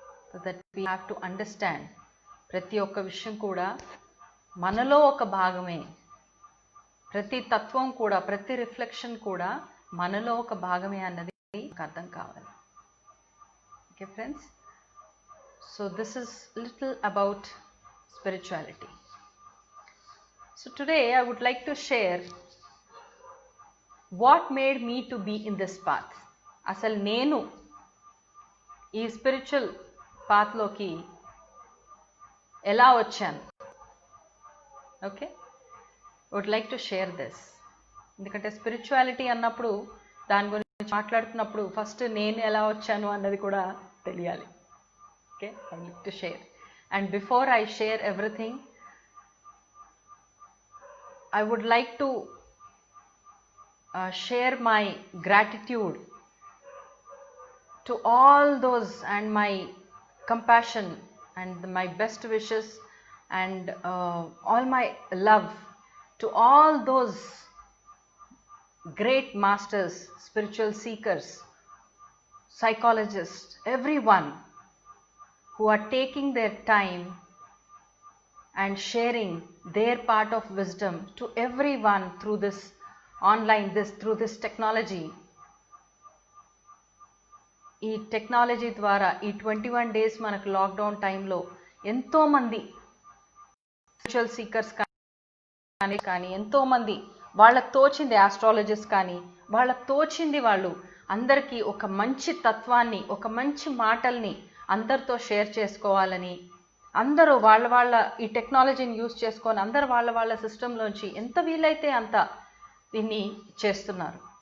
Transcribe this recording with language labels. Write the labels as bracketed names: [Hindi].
[English] so that we have to understand [Telugu] ప్రతి ఒక్క విషయం కూడా మనలో ఒక భాగమే. ప్రతి తత్వం కూడా, ప్రతి రిఫ్లెక్షన్ కూడా మనలో ఒక భాగమే అన్నది మీకు అర్థం కావాలి. [English] Okay friends, so this is little about spirituality. So today I would like to share what made me to be in this path. [Telugu] అసలు నేను ఈ స్పిరిచువల్ పాత్లోకి ఎలా వచ్చాను. [English] Okay, would like to share this. [Telugu] ఎందుకంటే స్పిరిచువాలిటీ అన్నప్పుడు, దాని గురించి మాట్లాడుతున్నప్పుడు ఫస్ట్ నేను ఎలా వచ్చాను అన్నది కూడా తెలియాలి. [English] Okay, I like to share. And before I share everything, I would like to share my gratitude to all those and my compassion and my best wishes and all my love to all those great masters, spiritual seekers, psychologists, everyone who are taking their time and sharing their part of wisdom to everyone through this online, through this technology. [Telugu] ఈ technology ద్వారా ఈ 21 days మనకు lockdown టైంలో ఎంతోమంది spiritual seekers కానీ ఎంతోమంది వాళ్ళకు తోచింది, ఆస్ట్రాలజిస్ట్ కానీ వాళ్ళకు తోచింది వాళ్ళు అందరికీ ఒక మంచి తత్వాన్ని, ఒక మంచి మాటల్ని అందరితో షేర్ చేసుకోవాలని, అందరూ వాళ్ళ ఈ టెక్నాలజీని యూజ్ చేసుకొని అందరు వాళ్ళ సిస్టంలోంచి ఎంత వీలైతే అంత దీన్ని చేస్తున్నారు.